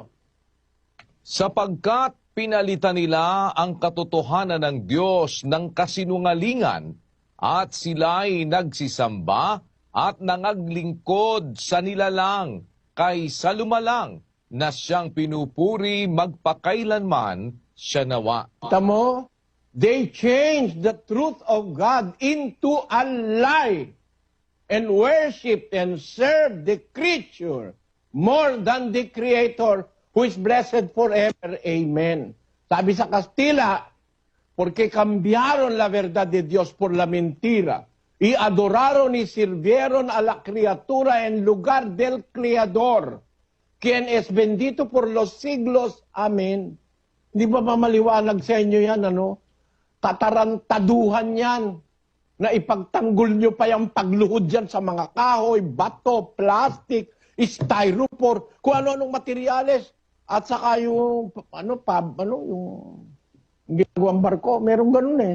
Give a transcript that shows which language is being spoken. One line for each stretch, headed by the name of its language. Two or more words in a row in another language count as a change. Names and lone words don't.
Filipino: Sapagkat pinalitan nila ang katotohanan ng Diyos ng kasinungalingan at sila'y nagsisamba at nangaglingkod sa nilalang kaysa lumalang na siyang pinupuri magpakailanman siya nawa. Kita mo,
English: they changed the truth of God into a lie and worship and serve the creature more than the Creator who is blessed forever. Amen.
Filipino: Sabi sa Kastila,
Spanish: porque cambiaron la verdad de Dios por la mentira y adoraron y sirvieron a la criatura en lugar del Creador, quien es bendito por los siglos. Amen.
Filipino: Hindi ba maliwanag sa inyo yan, ano? Katarantaduhan yan na ipagtanggol nyo pa yung pagluhod dyan sa mga kahoy, bato, plastic, styrofoam, kung ano-anong materyales. At saka yung, yung ginagawang barko, merong ganun eh.